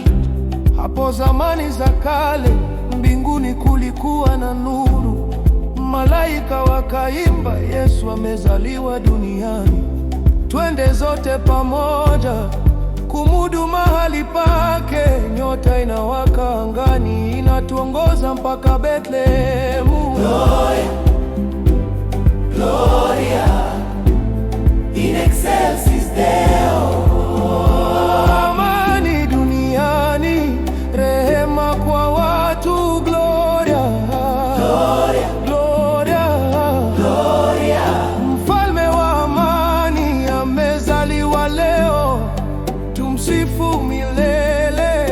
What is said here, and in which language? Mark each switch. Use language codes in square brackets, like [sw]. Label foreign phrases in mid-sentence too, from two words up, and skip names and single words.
[sw] Hapo zamani za kale, mbinguni kulikuwa na nuru, malaika wakaimba, Yesu amezaliwa duniani. Twende zote pamoja kumudu mahali pake. Nyota inawaka angani, inatuongoza mpaka Betlehemu. [la] Gloria, Gloria in excelsis Deo. [sw] Amani duniani, rehema kwa watu. [la] Gloria, Gloria, Gloria, Gloria. [sw] Mfalme wa amani amezaliwa leo, tumsifu milele.